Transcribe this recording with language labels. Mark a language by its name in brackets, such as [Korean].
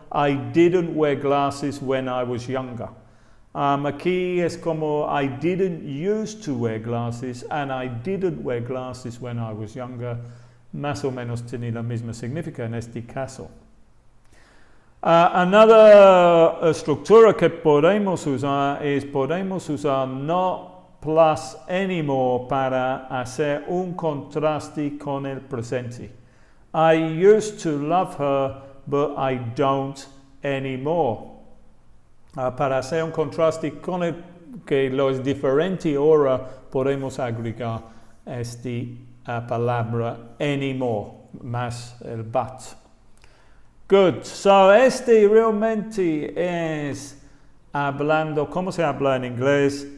[English] I didn't wear glasses when I was younger. [Spanish] Aquí es como [English] I didn't used to wear glasses and I didn't wear glasses when I was younger. [Spanish] Más o menos tiene la misma significación en este caso. Another estructura que podemos usar no plus anymore para hacer un contraste con el presente. [English] I used to love her, but I don't anymore. [Spanish] Para hacer un contraste con el que lo es diferente ahora, podemos agregar esta palabra anymore, más el but. Good. So, realmente es hablando, ¿cómo se habla en inglés?